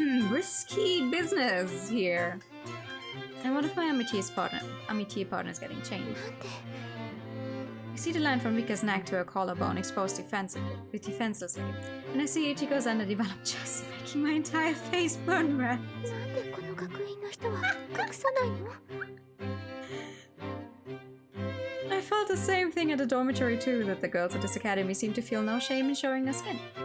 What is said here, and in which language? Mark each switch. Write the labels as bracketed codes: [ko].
[en] Risky business here. And one of my amitié partners getting changed. I see the line from Rika's neck to her collarbone exposed defenselessly, and I see Ichigo's underdeveloped chest, making my entire face burn red. [ja] なんでこの学院の人は隠さないの？ [en] I felt the same thing at the dormitory too, that the girls at this academy seem to feel no shame in showing their skin.